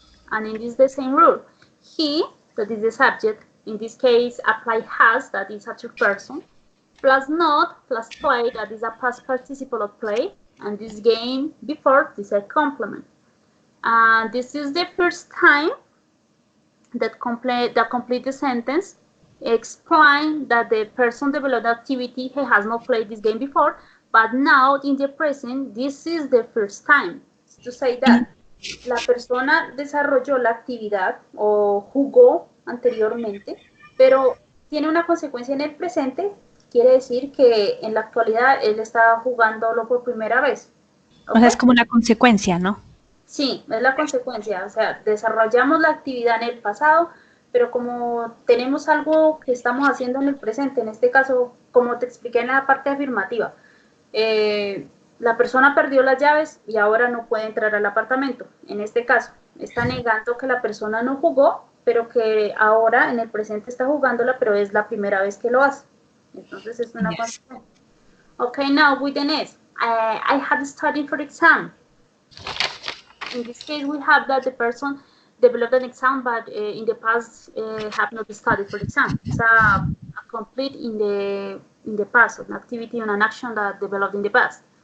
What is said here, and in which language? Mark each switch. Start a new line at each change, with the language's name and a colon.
English: And it is the same rule. He, that is the subject, in this case apply has, that is a third person, plus not, plus play, that is a past participle of play, and this game before, this is a complement. And this is the first time that complete the sentence explain that the person developed activity he has not played this game before, but now in the present this is the first time. To say that
Spanish: la persona desarrolló la actividad o jugó anteriormente, pero tiene una consecuencia en el presente, quiere decir que en la actualidad él está jugándolo por primera vez. ¿Okay? O sea, es como una consecuencia, ¿no? Sí, es la consecuencia, o sea, desarrollamos la actividad en el pasado, pero como tenemos algo que estamos haciendo en el presente, en este caso, como te expliqué en la parte afirmativa, la persona perdió las llaves y ahora no puede entrar al apartamento. En este caso, está negando que la persona no jugó, pero que ahora en el presente está jugándola, pero es la primera vez que lo hace. Entonces es una consecuencia.
English: Okay, now with the next, I had studied for the exam. In this case, we have that the person developed an exam, but in the past have not studied for the exam. It's a complete in the past, an activity and an action that developed in the past.